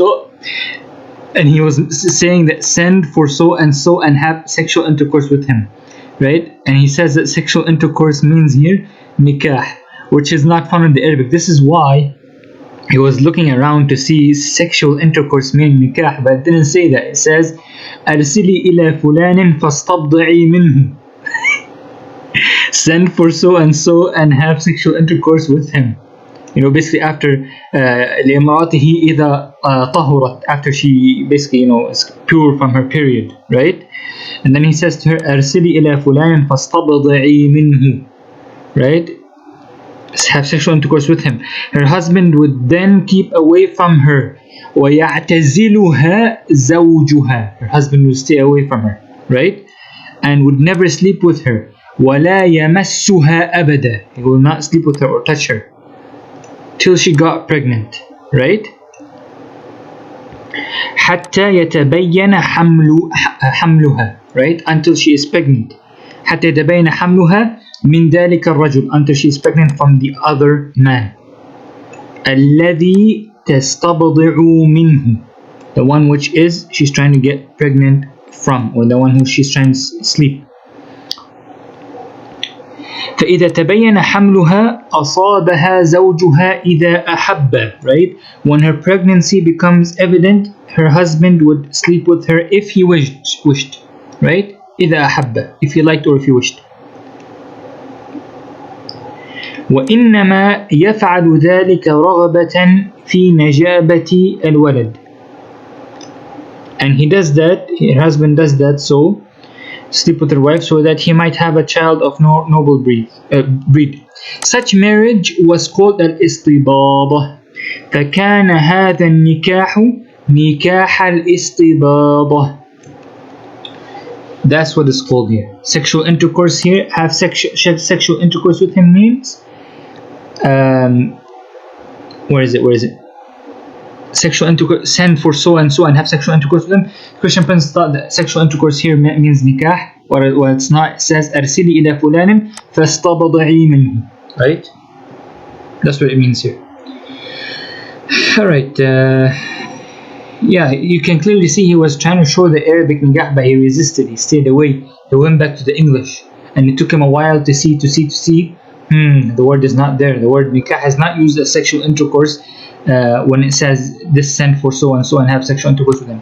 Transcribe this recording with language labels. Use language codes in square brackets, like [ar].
[en] Oh, and he was saying that send for so and so and have sexual intercourse with him, right? And he says that sexual intercourse means here nikah, which is not found in the Arabic. This is why he was looking around to see sexual intercourse mean nikah, but it didn't say that. It says [ar] أرسلي إلى فلان فاستبضعي منه. [en] Send for so and so and have sexual intercourse with him. You know, basically after [ar] لإمرأته إذا طهرت, [en] after she basically, you know, is pure from her period, right? And then he says to her [ar] أرسلي إلى فلان فاستبضعي منه, [en] right? Have sexual intercourse with him. Her husband would then keep away from her. [ar] وَيَعْتَزِلُهَا زَوْجُهَا. [en] Her husband would stay away from her, right? And would never sleep with her. [ar] وَلَا يَمَسُّهَا أَبَدًا. [en] He will not sleep with her or touch her till she got pregnant, right? [ar] حَتَّى يَتَبَيَّنَ حَمْلُهَا, right? [en] Until she is pregnant. [ar] حَتَّى يَتَبَيَّنَ حَمْلُهَا من ذلك الرجل, [en] until she is pregnant from the other man. [ar] الذي تستبضع منه, [en] the one which is she's trying to get pregnant from, or the one who she's trying to sleep. [ar] فإذا تبين حملها أصابها زوجها إذا أحب, right? [en] When her pregnancy becomes evident, her husband would sleep with her if he wished, right? [ar] إذا أحب, [en] if he liked or if he wished. [ar] وإنما يفعل ذلك رغبة في نجابة الولد. [en] and he does that, her husband does that, so sleep with her wife so that he might have a child of noble breed. Such marriage was called al-istibada. [ar] فكان هذا النكاح نكاح الاستباضة. [en] That's what is called here. Sexual intercourse here, have sexual intercourse with him means where is it? Sexual intercourse, send for so and have sexual intercourse with them. Christian Prince thought that sexual intercourse here means nikah, or it's not. It says [ar] أرسلي إلى فلان فاستبضعي منه. [en] Right? That's what it means here. Alright, yeah, you can clearly see he was trying to show the Arabic nikah, but he resisted, he stayed away, he went back to the English, and it took him a while to see, the word is not there. The word nikah is not used as sexual intercourse when it says this send for so and have sexual intercourse with them.